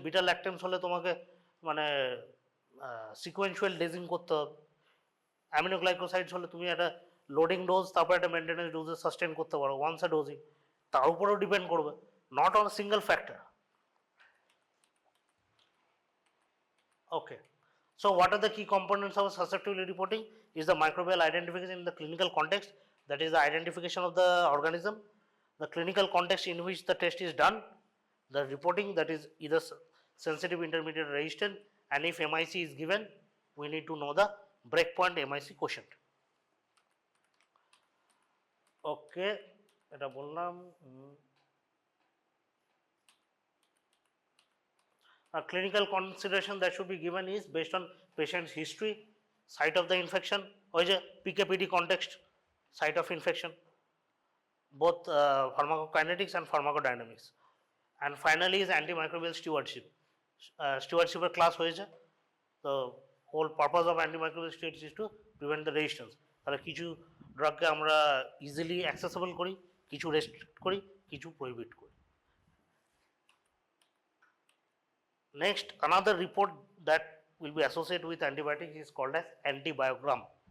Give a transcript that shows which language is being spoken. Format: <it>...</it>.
<bn>Beta ল্যাকটেন্স হলে তোমাকে মানে সিকোয়েন্সুয়াল ডোজিং করতে হবে, অ্যামিনোগ্লাইকোসাইডস হলে তুমি একটা লোডিং ডোজ তারপর একটা মেনটেন্যান্স ডোজে সাস্টেন করতে পারো,</bn> <en>once a dosing,</en> <bn>তার উপরেও ডিপেন্ড করবে,</bn> <en>Not on single factor. Okay, so what are the key components of susceptibility reporting? Is the microbial identification in the clinical context, that is the identification of the organism, the clinical context in which the test is done, the reporting, that is either sensitive, intermediate, resistant, and if MIC is given, we need to know the breakpoint MIC quotient.</en> <bn>Okay, এটা বললাম।</bn> <en>A clinical consideration that should be given is based on patient's history, site of the infection,</en> <bn>ওই যে</bn> <en>PKPD context, site of infection, both pharmacokinetics and pharmacodynamics. And finally is antimicrobial stewardship. Stewardship class</en> <bn>হয়েছে,</bn> <en>the whole purpose of antimicrobial stewardship is to prevent the resistance.</en> <bn>তাহলে কিছু ড্রাগকে আমরা easily accessible করি, কিছু restrict করি, কিছু প্রহিবিট করি।</bn> <en>Next, another report that will be associated with antibiotics is called as antibiogram.</en>